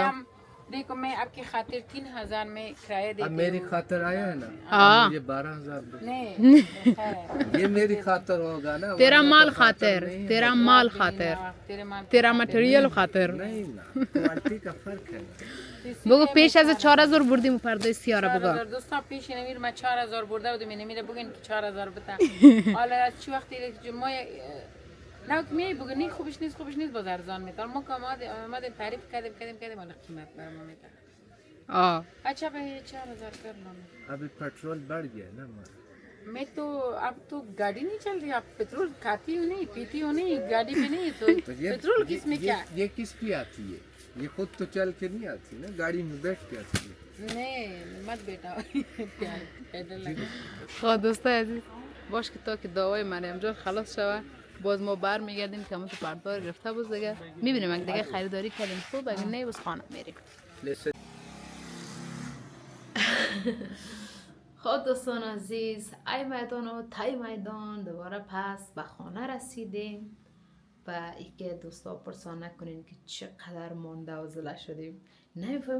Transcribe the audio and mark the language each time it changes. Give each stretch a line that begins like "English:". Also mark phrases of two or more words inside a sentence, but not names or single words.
Hindi: हम देखो मैं आपकी खातिर 3000 में किराया अब देती मेरी हूँ खातर आया है ना हाँ। मुझे 12000 दो। नहीं खैर, ये मेरी खातर होगा ना तेरा वरना माल तो खातर खातिर नहीं तेरा होगा। माल खातिर तेरे माल तेरा मटेरियल खातिर नहीं ना क्वालिटी का फर्क है ना
Persian: बगो पेश از 4000 بردیم فردا سیاره بگا 4000 دوستا پیش نمیر من 4000 برده بودم نمیره بگن که 4000 بده حالا از چی وقتی که ما نه که می بگنی خوبش نیست باز ارزان میتر ما که اومدیم تعریف کردیم حالا قیمت بر ما میتر آه
Hindi: अच्छा भाई 4000 कर लो अभी पेट्रोल बढ़ गया ना मैं तो अब तो गाड़ी नहीं चल रही आप पेट्रोल खाती हो नहीं पीती हो नहीं गाड़ी में नहीं तो तो ये पेट्रोल किस में क्या ये किस पे आती है ये खुद तो चल के नहीं आती ना गाड़ी में बैठ के आती है नहीं मत बेटा पैदल लगा
Persian: خب دوستای عزیز باش که تا که دعوای مریم جان خلاص شوه باز ما برمیگردیم که همون تو پردار گرفته بود دیگه میبینیم اگه دیگه خریداری کردیم خوب اگه نه بس خانه میریم خب دوستان عزیز ای میدان و تای میدان دوباره پس به خانه رسیدیم و اینکه دوستا پرسان نکنین که چقدر مانده و زله شدیم نمیفهمیم